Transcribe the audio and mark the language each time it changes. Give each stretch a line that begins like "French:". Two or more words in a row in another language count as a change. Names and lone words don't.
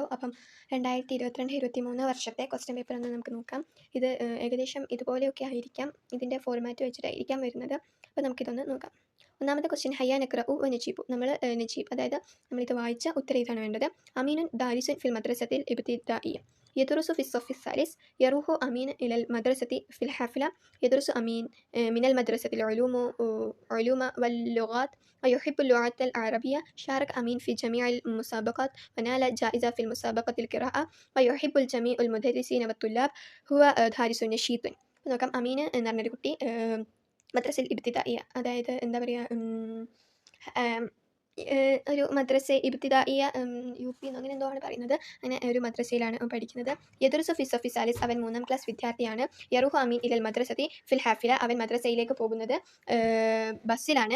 Malayalam: അപ്പം 2022-23 വർഷത്തെ
English: question paper
Malayalam: ഒന്ന് നമുക്ക് നോക്കാം. ഇത് ഏകദേശം ഇതുപോലെയൊക്കെ ആയിരിക്കാം, ഇതിൻ്റെ ഫോർമാറ്റ് വെച്ചിട്ടായിരിക്കാം വരുന്നത്. അപ്പോൾ നമുക്കിതൊന്ന് നോക്കാം. ഒന്നാമത്തെ ക്വസ്റ്റ്യൻ
Arabic: هيا نقرأ ونجيب.
Malayalam: നമ്മൾ നജീബ്, അതായത് നമ്മളിത് വായിച്ച ഉത്തരം ഇതാണ് വേണ്ടത്.
Arabic: أمين دارس في المدرسة الابتدائية يدرس في الصف الثالث. يروح أمين إلى المدرسة في الحافلة. يدرس أمين من المدرسة علوم واللغات ويحب اللغة العربية. شارك أمين في جميع المسابقات ونال جائزة في المسابقة القراءة. ويحب الجميع المدرسين والطلاب. هو دارس نشيط.
Malayalam: നോക്കാം. അമീൻ എന്ന് പറഞ്ഞൊരു കുട്ടി മദ്രസയിൽ ഇബ്തിദാഇയ്യ, അതായത് എന്താ പറയുക, ഒരു
Arabic: مدرسة ابتدائية
Malayalam: UP അങ്ങനെ എന്തോ ആണ് പറയുന്നത്. അങ്ങനെ ഒരു മദ്രസയിലാണ് പഠിക്കുന്നത്.
Arabic: يدرس في صف ثالث,
Malayalam: അവൻ 3ാം ക്ലാസ് വിദ്യാർത്ഥിയാണ്.
Arabic: يروح أمين إلى المدرسة في الحافلة,
Malayalam: അവൻ മദ്രസയിലേക്ക് പോകുന്നത് ബസ്സിലാണ്.